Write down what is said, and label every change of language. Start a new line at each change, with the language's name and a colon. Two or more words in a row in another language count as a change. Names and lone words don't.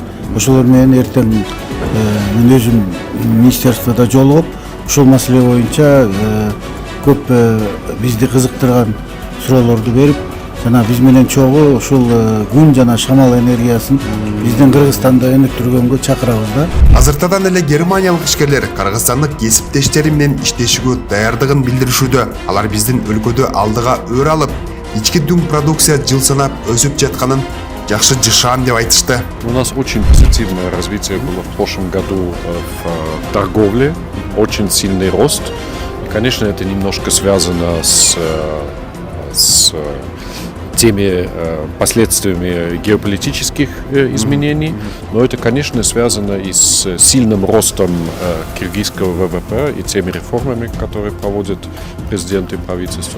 Kyrgyz: Ошолор менен эртең мен өзүм министерстводо жолугуп ушул маселе боюнча көп бизди кызыктырган суроолорду берип, жана биз менен чогуу ушул күн жана шамал энергиясын биздин Кыргызстанда өнүктүргөнгө чакырабыз да. Азыртадан эле германиялык ишкерлер кыргызстандык кесиптештери менен иштешүүгө даярдыгын билдиришүүдө. Алар биздин өлкөдө алдыга өр алып, ички дүң продукция жыл санап өсүп жатканын жакшы жышаан деп айтышты.
Russian: У нас очень позитивное развитие было в прошлом году в торговле, очень сильный рост. И, конечно, это немножко связано с теми последствиями геополитических изменений, но это, конечно, связано и с сильным ростом киргизского ВВП и теми реформами, которые проводит президент и правительство.